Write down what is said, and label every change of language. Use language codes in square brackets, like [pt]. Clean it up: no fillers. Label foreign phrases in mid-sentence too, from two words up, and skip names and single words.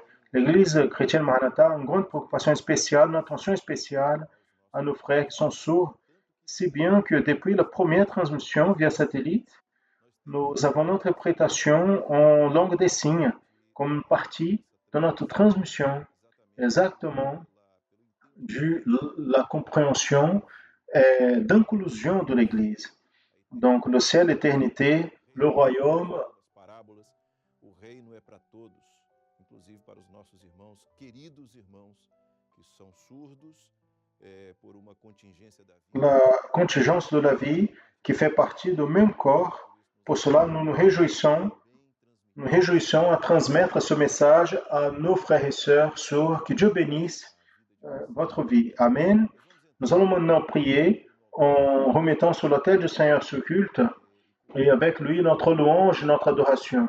[fr] L'Église chrétienne Maranatha a une grande préoccupation spéciale, une attention spéciale à nos frères qui sont sourds, si bien que depuis la première transmission via satellite, nous avons notre interprétation en langue des signes comme une partie de notre transmission, exactement de la compréhension et d'inclusion de l'Église. Donc le ciel, l'éternité, le royaume. [pt] O reino é para todos, inclusive para os nossos irmãos, queridos irmãos, que são surdos por uma contingência da [fr] vie. La contingence de la vie qui fait partie du même corps. Pour cela, nous nous réjouissons à transmettre ce message à nos frères et sœurs sourds. Que Dieu bénisse votre vie. Amen. Nous allons maintenant prier en remettant sur l'autel du Seigneur ce culte et avec lui notre louange, notre adoration.